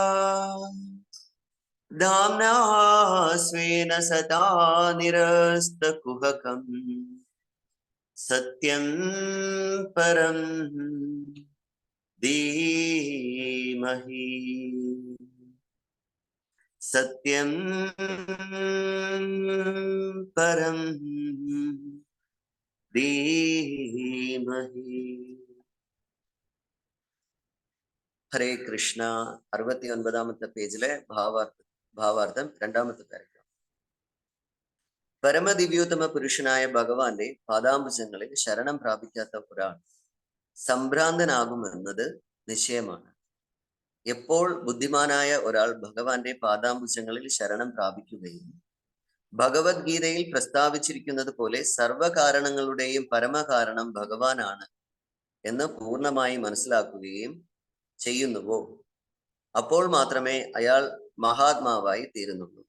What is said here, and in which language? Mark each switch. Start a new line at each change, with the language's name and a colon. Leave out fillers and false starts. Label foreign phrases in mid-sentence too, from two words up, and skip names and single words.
Sanskrit: धाम्ना स्वेन सदा निरस्तकुहकं सत्यं परं धीमहि सत्यं परं धीमहि. ഹരേ കൃഷ്ണ
Malayalam: 69ാമത്തെ പേജിലെ ഭാവാർത്ഥം 2ാമത്തെ പാരഗ്രാഫ്. പരമദിവ്യോത്തമ പുരുഷനായ ഭഗവാന്റെ പാദാംബുജങ്ങളിൽ ശരണം പ്രാപിക്കാത്ത ഒരാൾ സംഭ്രാന്തനാകുമെന്നത് നിശ്ചയമാണ്. എപ്പോൾ ബുദ്ധിമാനായ ഒരാൾ ഭഗവാന്റെ പാദാംബുജങ്ങളിൽ ശരണം പ്രാപിക്കുകയും ഭഗവത്ഗീതയിൽ പ്രസ്താവിച്ചിരിക്കുന്നത് പോലെ സർവകാരണങ്ങളുടെയും പരമകാരണം ഭഗവാനാണ് എന്ന് പൂർണ്ണമായി മനസ്സിലാക്കുകയും ചെയ്യുന്നുവോ, അപ്പോൾ മാത്രമേ അയാൾ മഹാത്മാവായി തീരുന്നുള്ളൂ.